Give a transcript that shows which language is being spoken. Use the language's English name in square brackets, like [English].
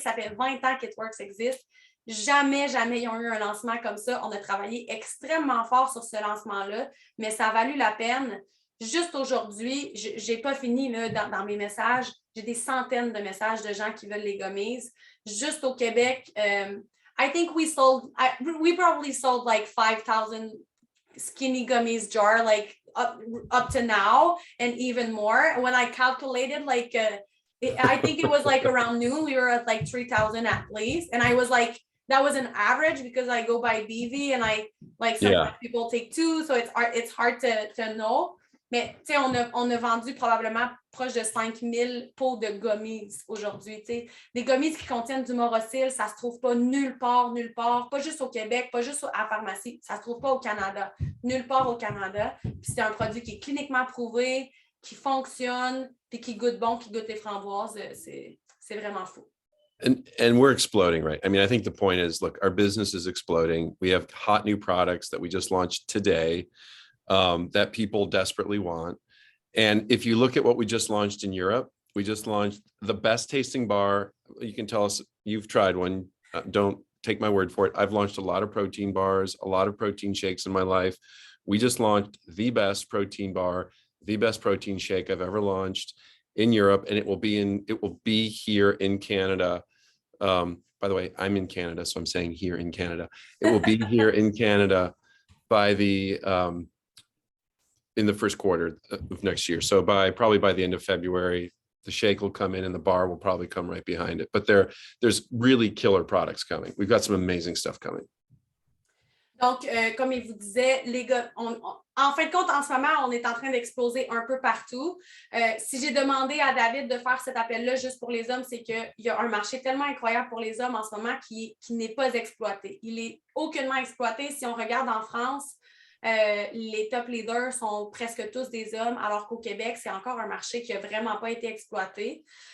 [French] Ça fait 20 ans qu'ItWorks existe. Jamais ils ont eu un lancement comme ça. On a travaillé extrêmement fort sur ce lancement-là, mais ça a valu la peine. Juste aujourd'hui, je n'ai pas fini là, dans mes messages. J'ai des centaines de messages de gens qui veulent les gummies. Juste au Québec, [English] I think we probably sold like 5,000 skinny gummies jar, like up to now, and even more. When I calculated, like, I think it was like around noon, we were at like 3,000 at least. And I was like, that was an average because I go by BV and I like sometimes people take 2, so it's hard to know. [French] Mais tu sais, on a vendu probablement proche de 5,000 pots de gummies aujourd'hui. Des gummies qui contiennent du Morrisil, ça ne se trouve pas nulle part, pas juste au Québec, pas juste à la pharmacie, ça ne se trouve pas au Canada, nulle part au Canada. Puis c'est un produit qui est cliniquement prouvé, qui fonctionne, puis qui goûte bon, qui goûte les framboises. C'est vraiment fou. [English] And we're exploding, right? I mean, I think the point is, look, our business is exploding. We have hot new products that we just launched today. That people desperately want. And if you look at what we just launched in Europe, we just launched the best tasting bar. You can tell us you've tried one. Don't take my word for it. I've launched a lot of protein bars, a lot of protein shakes in my life. We just launched the best protein bar, the best protein shake I've ever launched in Europe, and it will be here in Canada. By the way, I'm in Canada, so I'm saying here in Canada. It will be here in Canada by in the first quarter of next year. So probably by the end of February, the shake will come in and the bar will probably come right behind it. But there's really killer products coming. We've got some amazing stuff coming. [French] Donc, comme il vous disait, les gars, en fin de compte, en ce moment, on est en train d'exploser un peu partout. Si j'ai demandé à David de faire cet appel-là juste pour les hommes, c'est qu'il y a un marché tellement incroyable pour les hommes en ce moment qui n'est pas exploité. Il est aucunement exploité. Si on regarde en France, les top leaders sont presque tous des hommes, alors qu'au Québec, c'est encore un marché qui n'a vraiment pas été exploité.